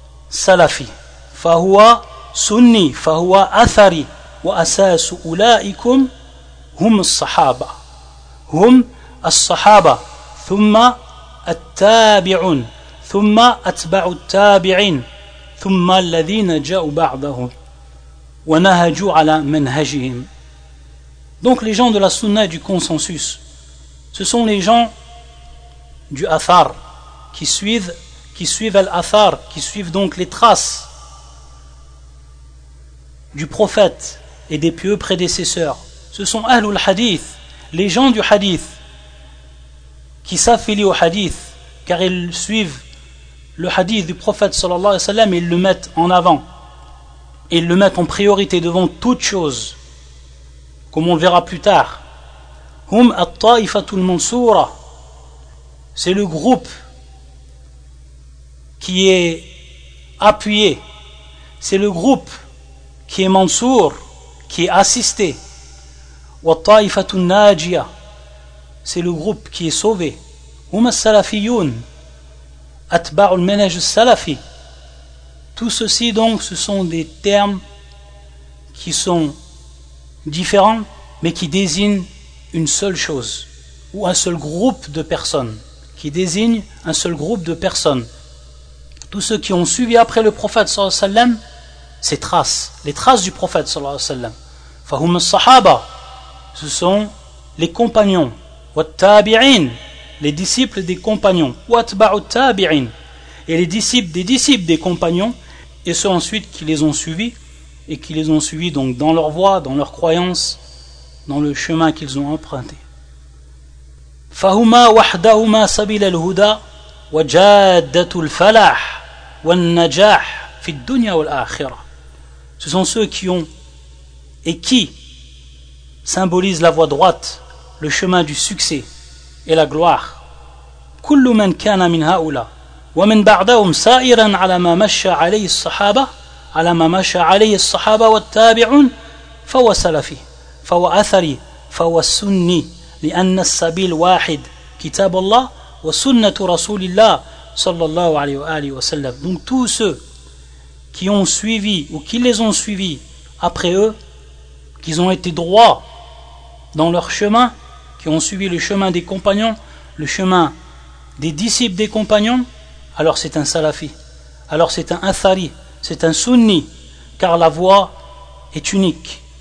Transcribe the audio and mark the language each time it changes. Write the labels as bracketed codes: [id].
[ar] سلفي فهو سني فهو أثري وأساس أولئكم هم الصحابة هم الصحابة ثم التابعون ثم أتبع التابعين ثم الذين جاءوا بعضهم ونهجوا على منهجهم. [fr] Donc les gens de la sunna et du consensus, ce sont les gens du athar, qui suivent l'athar, qui suivent donc les traces du prophète et des pieux prédécesseurs. Ce sont ahlul hadith, les gens du hadith, qui s'affilient au hadith, car ils suivent le hadith du prophète sallallahu alayhi wa sallam, et ils le mettent en avant, et ils le mettent en priorité devant toute chose, comme on le verra plus tard. [ar] Hum at-ta'ifatul mansura, [fr] c'est le groupe qui est appuyé, c'est le groupe qui est mansour, qui est assisté. [ar] Wa at-ta'ifatul najiya, [fr] c'est le groupe qui est sauvé. [ar] هم السلفيون أتباع المنهج السلفي. [fr] Tout ceci donc, ce sont des termes qui sont différents mais qui désignent une seule chose ou un seul groupe de personnes, qui désignent un seul groupe de personnes. Tous ceux qui ont suivi après le prophète sallallahu alayhi wa sallam, ces traces, les traces du prophète sallallahu alayhi wa sallam. [ar] فهم الصحابة, [fr] ce sont les compagnons. [ar] والتابعين, [fr] les disciples des compagnons. [ar] وَاتْبَعُوا التَّابِعِينَ, [fr] et les disciples des disciples des compagnons, et ceux ensuite qui les ont suivis, et qui les ont suivis donc dans leur voie, dans leur croyance, dans le chemin qu'ils ont emprunté. [ar] فَهُمَا وَحْدَهُمَا سَبِيلَ الْهُدَى, وجادة الفلاح والنجاح في الدنيا والآخرة. [fr] Ce sont ceux qui ont et qui symbolisent la voie droite, le chemin du succès et la gloire. [ar] كل من كان من هؤلاء ومن بعدهم سائرا على ما مشى عليه الصحابة على ما مشى عليه الصحابة والتابعون فهو سلفي فهو أثري فهو سني لأن السبيل واحد كتاب الله وسنة رسول الله صلى الله عليه وآله وسلم. [fr] Donc tous ceux qui ont suivi ou qui les ont suivis après eux, qu'ils ont été droits dans leur chemin, qui ont suivi le chemin des compagnons, le chemin des disciples des compagnons, alors c'est un salafi, alors c'est un athari, c'est un sunni, car la voie est unique.